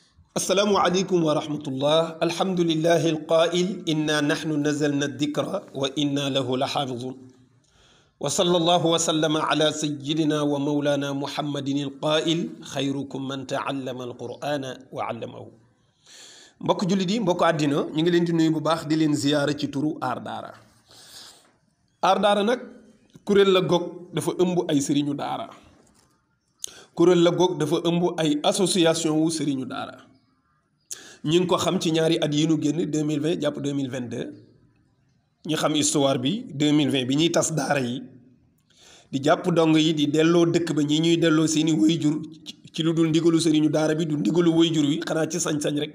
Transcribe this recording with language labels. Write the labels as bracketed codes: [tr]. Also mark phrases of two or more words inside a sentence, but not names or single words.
[ar] السلام عليكم ورحمة الله. الحمد لله القائل إنا نحن نزلنا الذكر وإنا له لحافظون. وصلى الله وسلم على سيدنا ومولانا محمد القائل خيركم من تعلم القرآن وعلمه. [wo] mbokk jullit yi mbokk àddina ñu ngi leen di nuyu bu baax di leen ziyaara ci turu Aar Daara. Aar Daara nag kuréel la goog dafa ëmb ay sëriñu daara, kuréel la goog dafa ëmb ay association wu sëriñu daara. ñi ngi ko xam ci ñaari at yi nu génn 2020 jàpp 2022 ñi xam histoire bi 2020 bi ñuy tas daara yi di jàpp dong yi di delloo dëkk ba ñi ñuy delloo seeni waajur ci lu dul ndigalu sëriñu daara bi du ndigalu waajur wi xanaa ci sañ-sañ rek.